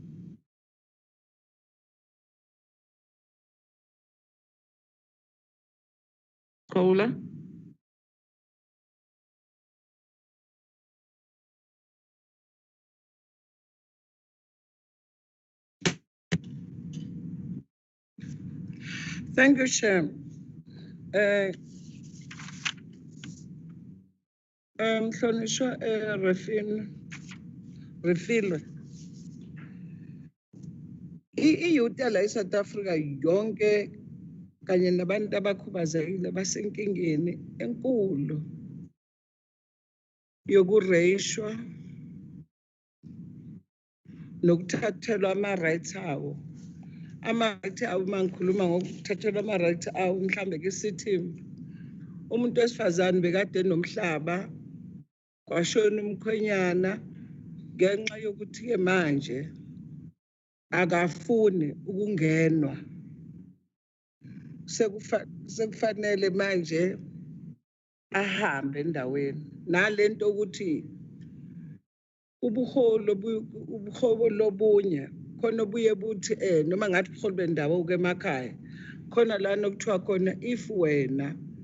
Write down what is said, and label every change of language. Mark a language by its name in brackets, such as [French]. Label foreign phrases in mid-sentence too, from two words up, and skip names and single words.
[English] Kaula? Thank you, Chair. [Zulu] Mhlonishwa Refilwe. I-youth la eSouth Africa yonke kanye nabantu abakhubazekile basenkingeni enkulu yokureyishwa nokuthathelwa ama-rights awo. Ama-rights awo mangikhuluma ngokuthathelwa ama-rights awo, mhlambe ke sithi umuntu wesifazane bekade nomhlaba kwashona umkhwenyana ngenxa yokuthi ke manje akafuni ukungenwa, sekufanele manje ahambe endaweni nalento ukuthi ubuholo lobunye khona buye buthi noma ngathi ubuholo bendawo ke emakhaya khona lana okuthiwa khona if wena